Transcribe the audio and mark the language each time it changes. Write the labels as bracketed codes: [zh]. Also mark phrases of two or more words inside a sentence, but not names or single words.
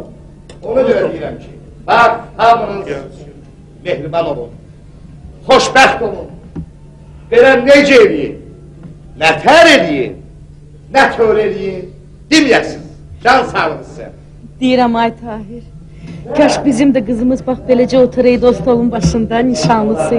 [az] Onu da öyrəyirəm ki, bax, hamınız mehriban olun, xoşbəxt olun. Belə necə eləyin, nətər eləyin, nə tör eləyin, deməyəsiniz, can sağlıqsın. Deyirəm ay Tahir. [tr] Kaş bizim de kızımız bak böylece oturaydı o stolun başında nişanlısıydı.